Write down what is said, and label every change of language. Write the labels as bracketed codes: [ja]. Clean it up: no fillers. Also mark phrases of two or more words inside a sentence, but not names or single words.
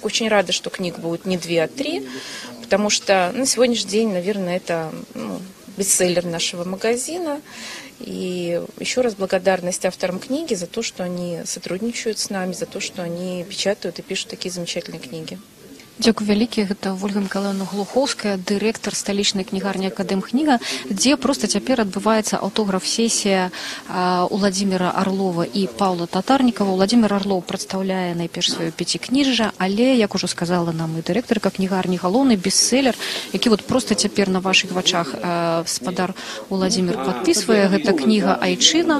[ru] Очень рада, что книг будет не 2, а 3, потому что на сегодняшний день, наверное, это бестселлер нашего магазина. И еще раз благодарность авторам книги за то, что они сотрудничают с нами, за то, что они печатают и пишут такие замечательные книги. [be] Дзякуй вялікі, гэта Вольга Мікалаевна Глухоўская, дырэктар сталічнай кнігарні Акадэмкніга, дзе проста цяпер адбываецца аўтограф-сесія Владимира Орлова і Паўла Татарнікава. Владимир Орлов прадстаўляе найперш сваё пяцікніжжа, але, як ужо сказала нам і дырэктарка кнігарні, галоўны бестселлер, які вот проста цяпер на вашых вачах спадар Владимир падпісвае, гэта кніга Айчына.